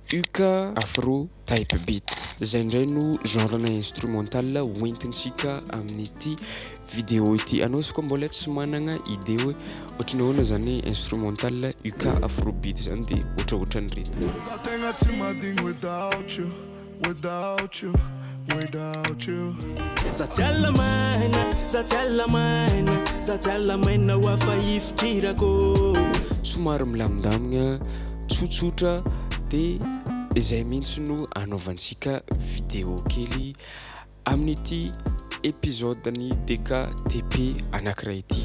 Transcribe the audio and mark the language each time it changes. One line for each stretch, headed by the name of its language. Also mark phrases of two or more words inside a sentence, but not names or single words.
Malagasy: Uka Afro Type Beat. Zay ndray no genre-na instrumental hoentintsika amin'ity vidéo ity. Anao izy koa mbola tsy managna idée hoe ohatran'ny ahoana zany instrumental Uka Afro Beat zany de ohatraohatran'ireto. Tegna tsy madigny
English: without you, without you, without you. Zatiala maina wafa ifkirako.
Malagasy: Somary milamindamigna tsotsotra de izay mihitsy no anaovantsika vidéo kely amin'ity épisode-ny DKTP anankiray ity.